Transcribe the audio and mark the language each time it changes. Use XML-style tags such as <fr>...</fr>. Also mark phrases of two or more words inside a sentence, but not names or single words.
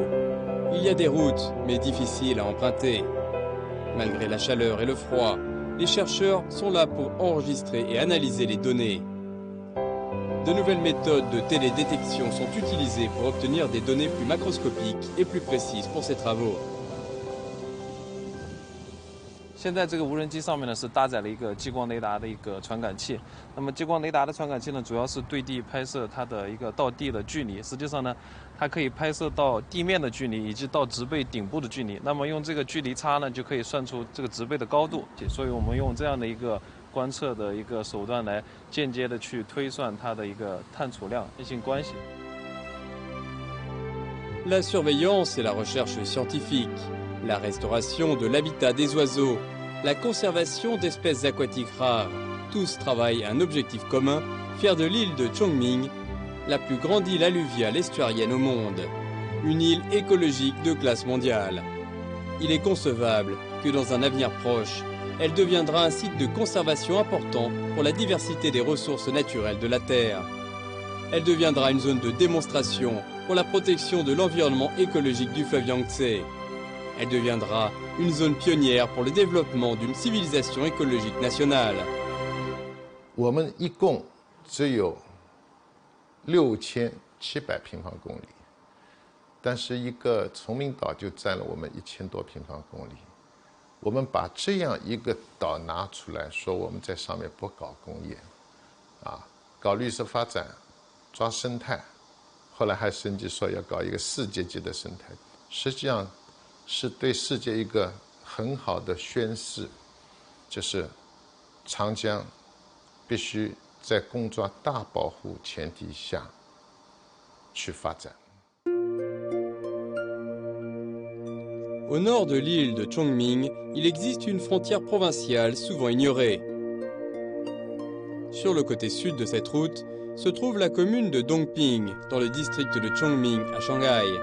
<fr>Il y a des routes mais difficiles à emprunter. Malgré la chaleur et le froid, les chercheurs sont là pour enregistrer et analyser les données. De nouvelles méthodes de télédétection sont utilisées pour obtenir des données plus macroscopiques et plus précises pour ces travaux.</fr> <zh>现在这个无人机上面呢是搭载了一个激光雷达的一个传感器。那么激光雷达的传感器呢，主要是对地拍摄它的一个到地的距离。实际上呢，它可以拍摄到地面的距离以及到植被顶部的距离。那么用这个距离差呢，就可以算出这个植被的高度。所以我们用这样的一个观测的一个手段来间接的去推算它的一个碳储量线性关系。</zh> <fr>La surveillance et la recherche scientifique, la restauration de l'habitat des oiseaux, la conservation d'espèces aquatiques rares, tous travaillent à un objectif commun, faire de l'île de Chongming la plus grande île alluviale estuarienne au monde, une île écologique de classe mondiale. Il est concevable que dans un avenir proche, elle deviendra un site de conservation important pour la diversité des ressources naturelles de la Terre. Elle deviendra une zone de démonstration pour la protection de l'environnement écologique du fleuve Yangtze. Elle deviendra une zone pionnière pour le développement d'une civilisation écologique nationale.</fr> <zh>我们一共只有6700平方公里，但是一个崇明岛就占了我们1000多平方公里。我们把这样一个岛拿出来说，我们在上面不搞工业，搞绿色发展， 抓生态，后来还升级说要搞一个世界级的生态，实际上是对世界一个很好的宣示，就是长江必须在公抓大保护前提下去发展。</zh> <fr>Au nord de l'île de Chongming, il existe une frontière provinciale souvent ignorée. Sur le côté sud de cette route se trouve la commune de Dongping, dans le district de Chongming, à Shanghai.</fr>